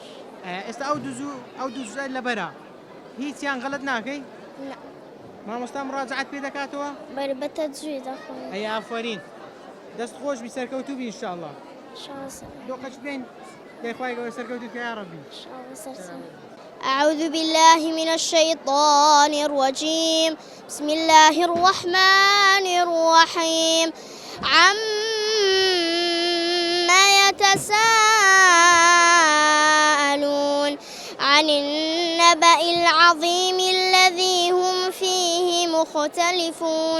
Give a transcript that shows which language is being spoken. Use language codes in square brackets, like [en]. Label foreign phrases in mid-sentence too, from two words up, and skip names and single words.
[ckb] ئێستا ئەو دوو جزء لەبەرە هیچیان غەڵەت ناکەی؟ نا. مامۆستا مڕاجعەت پێ دەکاتەوە؟ بەرێ بەتەجوید دەخوێنم. ئافەرین. دەست خۆش بی سەرکەوتوو بی ئینشاءڵڵا. شانسە. دۆقەش بێن دەیخوای گەورە سەرکەوتوت کە یا ڕەبی. شانسە. [ar] أعوذ بالله من الشيطان الرجيم. بسم الله الرحمن الرحيم. عما يتساءلون عن النبأ العظيم الذي هم فيه مختلفون